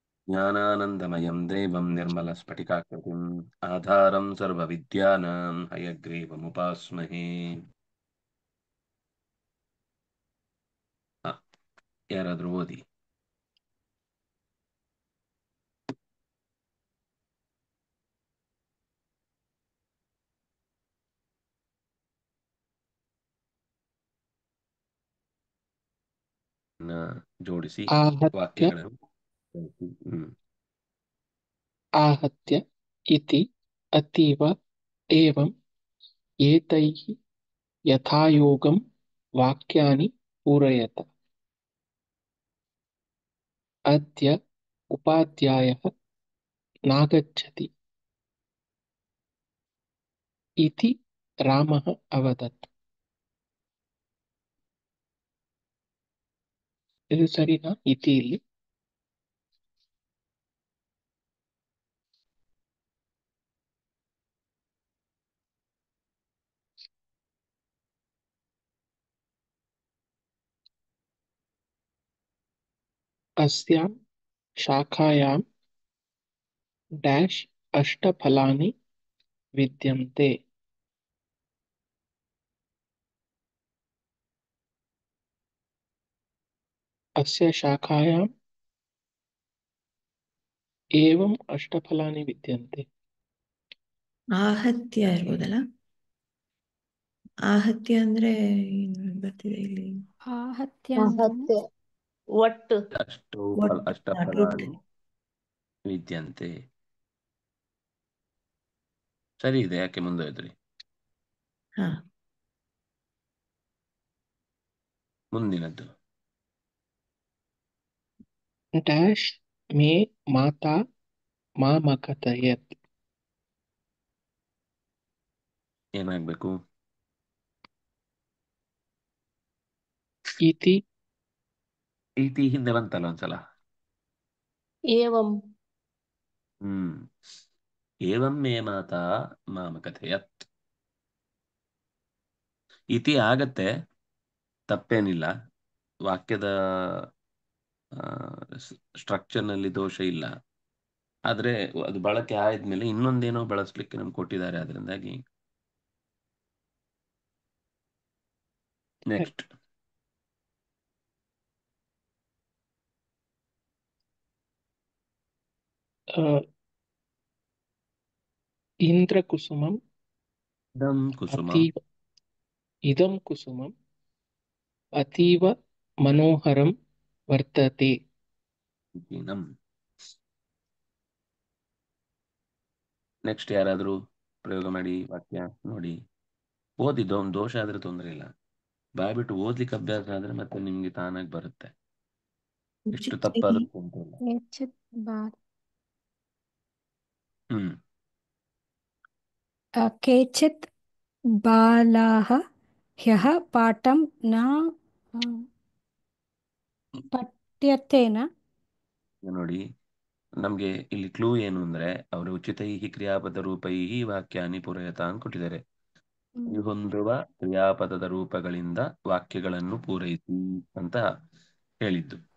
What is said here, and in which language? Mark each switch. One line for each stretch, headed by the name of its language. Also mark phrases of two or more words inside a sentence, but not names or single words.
Sanskrit: ज्ञानानन्दमयं देवं निर्मलस्फटिकाकृतिम् आधारं सर्वविद्यानां हयग्रीवमुपास्महे.
Kannada: ಯಾರಾದ್ರೂ ಓದಿ. ಜೋಡಿಸಿ
Sanskrit: आहत्य
Kannada: ವಾಕ್ಯಗಳನ್ನು
Sanskrit: आहत्य इति अतीव एवं एतैः यथायोगं वाक्यानि पूरयत। अद्य उपाध्यायः नागच्छति इति रामः अवदत्।
Kannada: ಇದು ಸರಿನಾ?
Sanskrit: ಇತಿ ಇಲ್ಲಿ अस्यां शाखायां डैश अष्टफलानि विद्यन्ते। अस्य शाखायां एवं अष्टफलानि विद्यन्ते.
Kannada: आहत्ಯ ಇರ್ಬೋದಲ್ಲ? आहत्य ಅಂದ್ರೆ ಏನು ಬರ್ತಿದೆ ಇಲ್ಲಿ?
Sanskrit: आहत्य
Kannada: आहत्य ಒಟ್ಟು
Sanskrit: ಅಷ್ಟಫಲಾನಿ ವಿದ್ಯಂತೆ.
Kannada: ಸರಿ ಇದೆ, ಯಾಕೆ ಮುಂದುವರಿದ್ರಿ? ಮುಂದಿನದ್ದು
Sanskrit: डैश मे माता मामकथयत्.
Kannada: ಏನಾಗ್ಬೇಕು?
Sanskrit: इति
Kannada: ಇತಿ ಹಿಂದೆ ಬಂತಲ್ಲ ಒಂದ್ಸಲ.
Sanskrit: ಏವಂ ಏವಂ ಮೇ ಮಾತಾ ಮಾಮ ಕಥಯತ್.
Kannada: ಇತಿ ಆಗತ್ತೆ, ತಪ್ಪೇನಿಲ್ಲ. ವಾಕ್ಯದ ಸ್ಟ್ರಕ್ಚರ್ನಲ್ಲಿ ದೋಷ ಇಲ್ಲ. ಆದ್ರೆ ಅದು ಬಳಕೆ ಆದ್ಮೇಲೆ ಇನ್ನೊಂದೇನೋ ಬಳಸ್ಲಿಕ್ಕೆ ನಮ್ಗೆ ಕೊಟ್ಟಿದ್ದಾರೆ. ಅದರಿಂದಾಗಿ ನೆಕ್ಸ್ಟ್
Sanskrit: इंद्रकुसुमम् इदं कुसुमम् अतीव मनोहरं वर्तते.
Kannada: ನೆಕ್ಸ್ಟ್ ಯಾರಾದ್ರೂ ಪ್ರಯೋಗ ಮಾಡಿ ವಾಕ್ಯ ನೋಡಿ. ಓದಿದ್ದು ಒಂದು ದೋಷ ಆದ್ರೆ ತೊಂದರೆ ಇಲ್ಲ. ಬಾಯ್ಬಿಟ್ಟು ಓದ್ಲಿಕ್ಕೆ ಅಭ್ಯಾಸ ಆದ್ರೆ ಮತ್ತೆ ನಿಮ್ಗೆ ತಾನಾಗಿ ಬರುತ್ತೆ. ಎಷ್ಟು ತಪ್ಪಾದ್ರೂ ತೊಂದರೆ ಇಲ್ಲ.
Sanskrit: केचित् बालाः ह्यः पाठं न ಪಠ್ಯತೇನ.
Kannada: ನೋಡಿ, ನಮ್ಗೆ ಇಲ್ಲಿ ಕ್ಲೂ ಏನು ಅಂದ್ರೆ ಅವರು
Sanskrit: ಉಚಿತೈ ಕ್ರಿಯಾಪದ ರೂಪೈ ವಾಕ್ಯಾನಿ ಪೂರಯತ
Kannada: ಅಂತ ಕೊಟ್ಟಿದ್ದಾರೆ. ಹೊಂದುವ ಕ್ರಿಯಾಪದದ ರೂಪಗಳಿಂದ ವಾಕ್ಯಗಳನ್ನು ಪೂರೈಸಿ ಅಂತ ಹೇಳಿದ್ದು.